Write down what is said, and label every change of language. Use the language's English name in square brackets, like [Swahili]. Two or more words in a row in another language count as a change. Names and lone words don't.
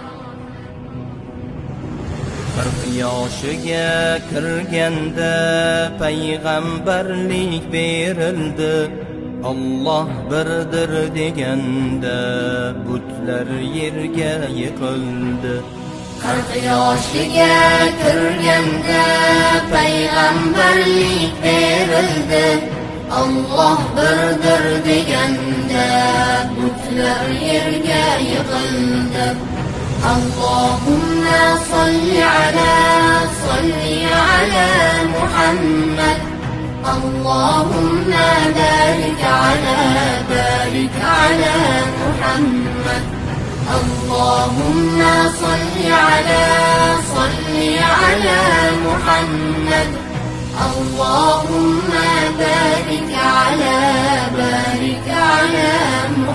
[Uzbek] 40 yoshiga kirganda payg'ambarlik berildi, Alloh birdir deganda butlar yerga yiqildi. 40 yoshiga kirganda payg'ambarlik berildi, Alloh birdir deganda butlar yerga yiqildi. [Arabic] اللهم صل على محمد، اللهم بارك على محمد. اللهم صل على محمد، اللهم بارك على